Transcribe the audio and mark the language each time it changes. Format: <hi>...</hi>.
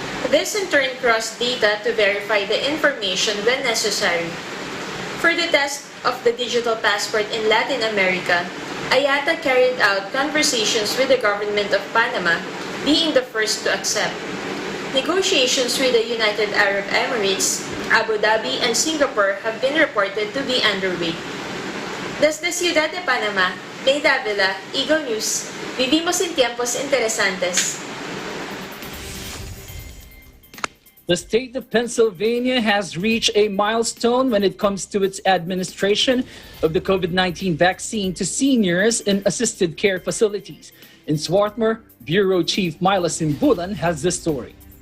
<en>This in turn crosses data to verify the information when necessary. For the test of the digital passport in Latin America, IATA carried out conversations with the government of Panama, being the first to accept. Negotiations with the United Arab Emirates, Abu Dhabi, and Singapore have been reported to be underway.</en> <es>Desde Ciudad de Panama, May Davila, Eagle News, vivimos en tiempos interesantes.</es> <en>The state of Pennsylvania has reached a milestone when it comes to its administration of the COVID-19 vaccine to seniors in assisted care facilities. In Swarthmore, Bureau Chief Myla Simbulan has the story.</en>